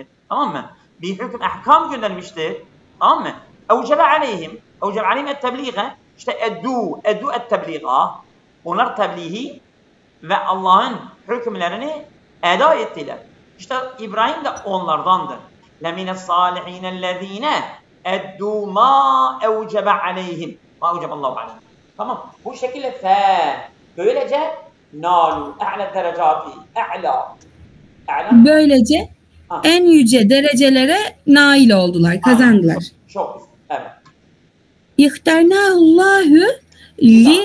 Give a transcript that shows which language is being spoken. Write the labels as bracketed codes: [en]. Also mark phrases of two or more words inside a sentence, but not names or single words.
[tr] Tamam mı? Bir hüküm, ahkam göndermişti. Tamam mı? [ar] أوجب عليهم التبليغ. İşte أدوا التبليغ. [tr] Onlar tebliği ve Allah'ın hükümlerini eda ettiler. İşte İbrahim de onlardandır. [ar] لَمِنَ الصَّالِحِينَ الَّذ۪ينَ اَدُّوا مَا اَوْجَبَ عَلَيْهِمْ مَا اَوْجَبَ اللّٰهُ عَلَيْهِمْ. [tr] Tamam. Bu şekilde böylece [ar] نالوا أعلى الدرجات [tr] böylece en yüce derecelere nail oldular, kazandılar. Çok güzel. Evet. [ar] اختاره الله ل